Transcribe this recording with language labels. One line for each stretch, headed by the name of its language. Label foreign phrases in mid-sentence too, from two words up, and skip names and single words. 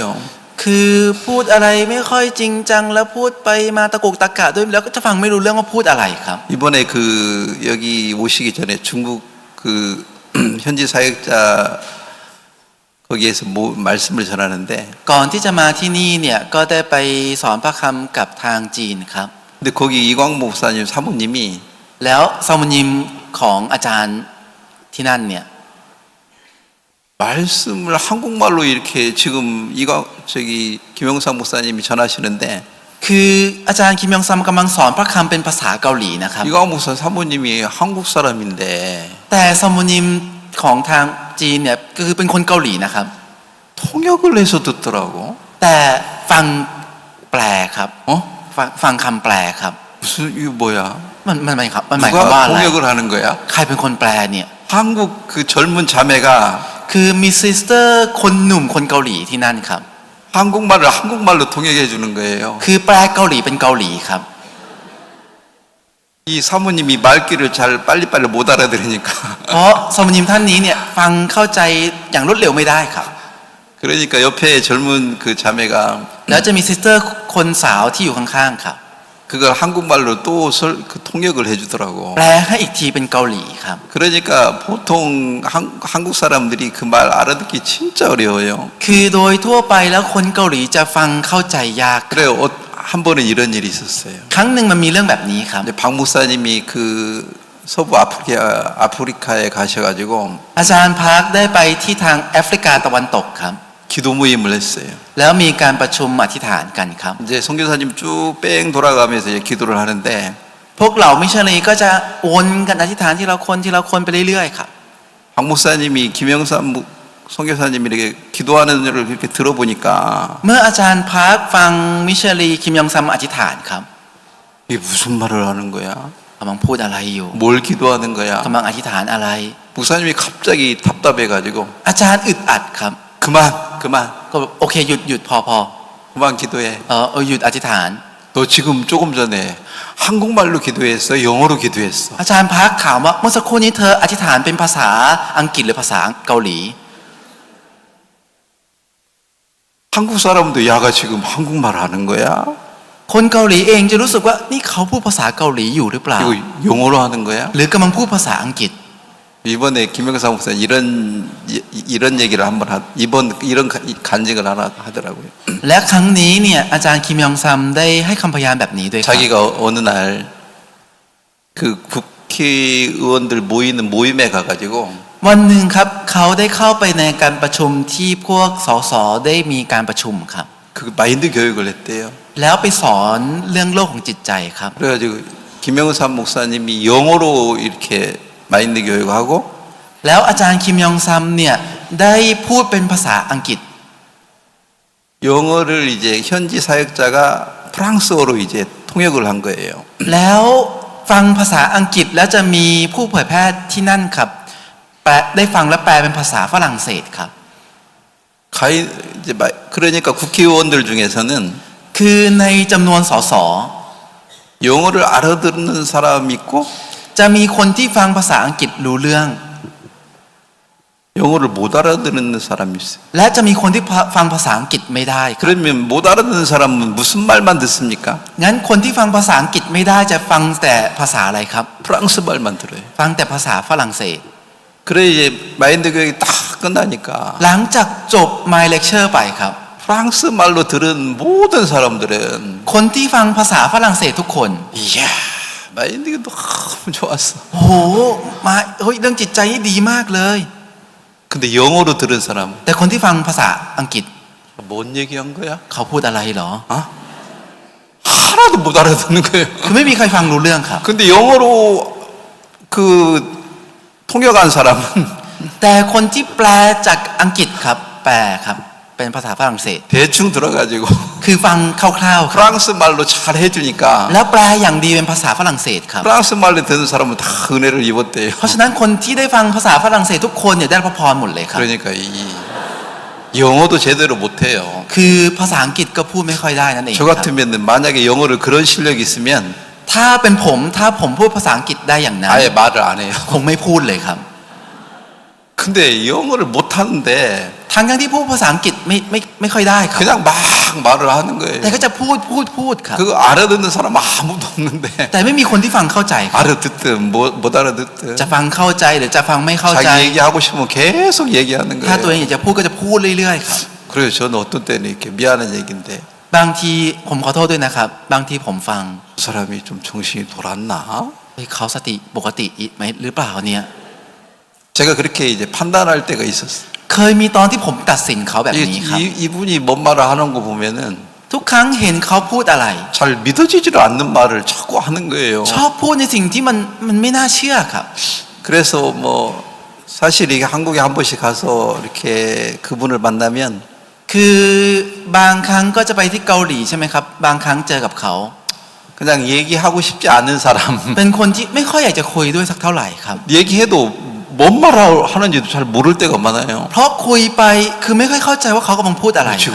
Thai: คือพูดอะไรไม่ค่อยจริงจังแล้วพูดไปมาตะกุกตะกะด้วยแล้วก็จะฟังไม่รู้เรื่องว่าพูดอะไรครับ
Korean: 이번에 그 여기 오시기 전에 중국 그 현지 사역자 거기에서 말씀을 전하는데
Thai: ก่อนที่จะมาที่นี่เนี่ยก็ได้ไปสอนพระคำกับทางจีนครับ
Korean: 근데 거기 이광 목사님 사모님이
Thai: แล้วซามุญิมของอาจารย์ที่นั่นเนี่ย
Korean: 말씀을 한국말로 이렇게 지금 저기 김영삼 목사님이 전하시는데
Thai: คืออาจารย์คิมยองซัมกำลังสอนพระคำเป็นภาษาเกาหลีนะครับ
Korean: 이광 목사 사모님이 한국 사람인데
Thai: แต่สมุนิมของทางจีนเนี่ยก็คือเป็นคนเกาหลีนะครับ
Korean: 통역을 해서 듣더라고.
Thai: แต่ฟังแปลครับ
Korean: 어?
Thai: ฟังคำแปลครับ
Korean: 무슨 이거 뭐야?
Thai: มันหมายครับมันหมายความว่า
Korean: 누가
Thai: อะไร
Korean: 통역을 하는 거야?
Thai: ใครเป็นคนแปลเนี่ย
Korean: 한국 그 젊은 자매가
Thai: คือมีซิสเตอร์คนหนุ่มคนเกาหลีที่นั่นครับ
Korean: 한국말을 한국말로 통역해 주는 거예요.
Thai: คือแปลเกาหลีเป็นเกาหลีครับ
Korean: 이 사모님이 말귀를 잘 빨리빨리 못 알아들으니까
Thai: เพราะสมุนิมท่านนี้เนี่ยฟังเข้าใจอย่างรวดเร็วไม่ได้ครับ
Korean: 그러니까 옆에 젊은 그 자매가
Thai: แล้วจะมีซิสเตอร์คนสาวที่อยู่ข้างๆครับ
Korean: 그걸 한국말로 또 그 통역을 해주더라고.
Thai: แปลให้อีกทีเป็นเกาหลีครับ
Korean: 그러니까 보통 한국 사람들이 그 말 알아듣기 진짜 어려워요.
Thai: คือโดยทั่วไปแล้วคนเกาหลีจะฟังเข้าใจยากครับ
Korean: 그래요. 한 번은 이런 일이 있었어요.
Thai: ครั้งหนึ่งมันมีเรื่องแบบนี้ครับ
Korean: 근데 박 목사님이 그 서부 아프리카에 가셔가지고
Thai: อาจารย์พาร์คได้ไปที่ทางแอฟริกาตะวันตกครับ
Korean: 기도 모임을 했어요.
Thai: แล้วมีการประชุมอธิษฐานกันครับ
Korean: 이제 선교사님 쭉 뺑 돌아가면서 이제 기도를 하는데
Thai: พวกเรามิชชันนารีก็จะวนกันอธิษฐานทีละคนไปเรื่อยๆครับ
Korean: 박 목사님이 김영삼 선교사님이 이렇게 기도하는 일을 이렇게 들어보니까
Thai: เมื่ออาจารย์พาร์คฟังมิชชันนารีคิมยองซัมอธิษฐานครับ
Korean: 이게 무슨 말을 하는 거야?
Thai: กำลังพูดอะไรอยู่
Korean: 뭘 기도하는 거야?
Thai: กำลังอธิษฐานอะไร
Korean: 목사님이 갑자기 답답해가지고
Thai: อาจารย์อึดอัดครับ
Korean: 그만
Thai: ก็แบบโอเคหยุดพอ
Korean: 그만 기도해.
Thai: หยุดอธิษฐาน
Korean: 너 지금 조금 전에 한국말로 기도했어? 영어로 기도했어?
Thai: อาจารย์พาร์คถามว่าเมื่อสักครู่นี้เธออธิษฐานเป็นภาษาอังกฤษหรือภาษาเกาหลี
Korean: 한국 사람도 야가 지금 한국말 하는 거야?
Thai: คนเกาหลีเองจะรู้สึกว่านี่เขาพูดภาษาเกาหลีอยู่หรือเปล่า
Korean: 이거 영어로 하는 거야?
Thai: หรือกำลังพูดภาษาอังกฤษ
Korean: 이번에 김영삼 목사 이런 얘기를 한번 이번 이런 간증을 하나 하더라고요.
Thai: และครั้งนี้เนี่ยอาจารย์คิมยองซัมได้ให้คำพยานแบบนี้ด้วยครับ
Korean: 자기가 어느 날 그 국회의원들 모이는 모임에 가가지고
Thai: วันหนึ่งครับเขาได้เข้าไปในการประชุมที่พวกสสได้มีการประชุมครับ
Korean: 그 마인드 교육을 했대요.
Thai: แล้วไปสอนเรื่องโลกของจิตใจครับ
Korean: 그래가지고 김영삼 목사님이 영어로 이렇게 마인드 교육하고
Thai: แล้วอาจารย์คิมยองซัมเนี่ยได้พูดเป็นภาษาอังกฤษ
Korean: 영어를 이제 현지 사역자가 프랑스어로 이제 통역을 한 거예요.
Thai: แล้วฟังภาษาอังกฤษแล้วจะมีผู้เผยแพร่ที่นั่นครับได้ฟังและแปลเป็นภาษาฝรั่งเศสครับ
Korean: 이제 그러니까 국회의원들 중에서는
Thai: คือในจำนวนสส
Korean: 영어를 알아듣는 사람 있고
Thai: จะมีคนที่ฟังภาษาอังกฤษรู้เรื่อง
Korean: 영어를 못 알아듣는 사람이 있어요.
Thai: และจะมีคนที่ฟังภาษาอังกฤษไม่ได้ครับ
Korean: 그러면 못 알아듣는 사람은 무슨 말만 듣습니까?
Thai: งั้นคนที่ฟังภาษาอังกฤษไม่ได้จะฟังแต่ภาษาอะไรครับ
Korean: 프랑스 말만 들어요.
Thai: ฟังแต่ภาษาฝรั่งเศส
Korean: 그래 이제 마인드 교육이 딱 끝나니까
Thai: หลังจากจบ
English: My Lecture
Thai: ไปครับ
Korean: 프랑스 말로 들은 모든 사람들은
Thai: คนที่ฟังภาษาฝรั่งเศสทุกคน
Korean: 이야 마인드 교육 너무 좋았어.
Thai: โอ้โหมาเรื่องจิตใจนี่ดีมากเลย
Korean: 근데 영어로 들은 사람
Thai: แต่คนที่ฟังภาษาอังกฤษ
Korean: 뭔 얘기한 거야?
Thai: เขาพูดอะไรเหรอ
Korean: 어? 하나도 못 알아듣는 거예요.
Thai: คือไม่มีใครฟังรู้เรื่องครับ
Korean: 근데 영어로 그 통역한 사람은
Thai: แต่คนที่แปลจากอังกฤษครับแปลครับเป็นภาษาฝรั่งเศส
Korean: 대충 들어가지고
Thai: คือฟังคร่าวๆครับ
Korean: 프랑스 말로 잘 해주니까
Thai: แล้วแปลอย่างดีเป็นภาษาฝรั่งเศสครับ
Korean: 프랑스 말로 듣는 사람은 다 은혜를 입었대요.
Thai: เพราะฉะนั้นคนที่ได้ฟังภาษาฝรั่งเศสทุกคนเนี่ยได้รับพระพรหมดเลยครับ
Korean: 그러니까 이 영어도 제대로 못해요.
Thai: คือภาษาอังกฤษก็พูดไม่ค่อยได้นั่นเอง
Korean: 저
Thai: ครับ
Korean: 같으면 만약에 영어를 그런 실력이 있으면
Thai: ถ้าเป็นผมถ้าผมพูดภาษาอังกฤษได้อย่างนั้น
Korean: 아예 말을 안 해요.
Thai: คงไม่พูดเลยครับ
Korean: 근데 영어를 못하는데
Thai: ทั้งที่พูดภาษาอังกฤษไม่ค่อยได้ครับ
Korean: 그냥 막 말을 하는 거예요.
Thai: แต่ก็จะพูดครับ
Korean: 그거 알아듣는 사람 아무도 없는데
Thai: แต่ไม่มีคนที่ฟังเข้าใจครับ
Korean: 알아듣든 못 알아듣든
Thai: จะฟังเข้าใจหรือจะฟังไม่เข้าใจ
Korean: 자기 얘기하고 싶으면 계속 얘기하는
Thai: ถ้าตัวเอง
Korean: 거예요.
Thai: อยากจะพูดก็จะพูดเรื่อยๆครับ
Korean: 그래서 저는 어떤 때는 이렇게 미안한 얘기인데
Thai: บางทีผมขอโทษด้วยนะครับ บางทีผมฟัง
Korean: 그 사람이 좀 정신이 돌았나?
Thai: เขาสติปกติไหมหรือเปล่าเนี่ย
Korean: 제가 그렇게 이제 판단할 때가 있었어요.
Thai: เคยมีตอนที่ผมตัดสินเขาแบบนี้ครับ
Korean: 이분이 뭔 말을 하는 거 보면은
Thai: ทุกครั้งเห็นเขาพูดอะไร
Korean: 잘 믿어지지를 않는 말을 자꾸 하는 거예요.
Thai: ชอบพูดในสิ่งที่มันไม่น่าเชื่อครับ
Korean: 그래서 뭐 사실 이게 한국에 한 번씩 가서 이렇게 그분을 만나면
Thai: คือบางครั้งก็จะไปที่เกาหลีใช่ไหมครับ บางครั้งเจอกับเขา
Korean: 그냥 얘기하고 싶지 않은 사람
Thai: เป็นคนที่ไม่ค่อยอยากจะคุยด้วยสักเท่าไหร่ครับ
Korean: 얘기해도 뭔 말 하는지도 잘 모를 때가 많아요.
Thai: เพราะคุยไปคือไม่ค่อยเข้าใจว่าเขากำลังพูดอะไรค